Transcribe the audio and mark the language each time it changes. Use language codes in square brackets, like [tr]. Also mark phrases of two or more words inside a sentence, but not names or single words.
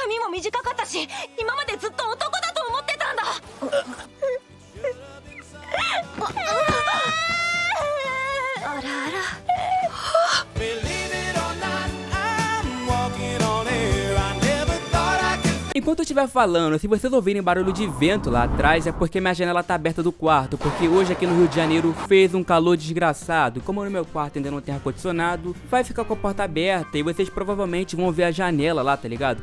[ja] 短かったし、今までずっと男だと思ってたんだ。あらあら。 [pt] Enquanto eu estiver falando, se vocês ouvirem barulho de vento lá atrás, é porque minha janela tá aberta do quarto, porque hoje aqui no Rio de Janeiro fez um calor desgraçado. Como no meu quarto ainda não tem ar-condicionado, vai ficar com a porta aberta e vocês provavelmente vão ver a janela lá, tá ligado?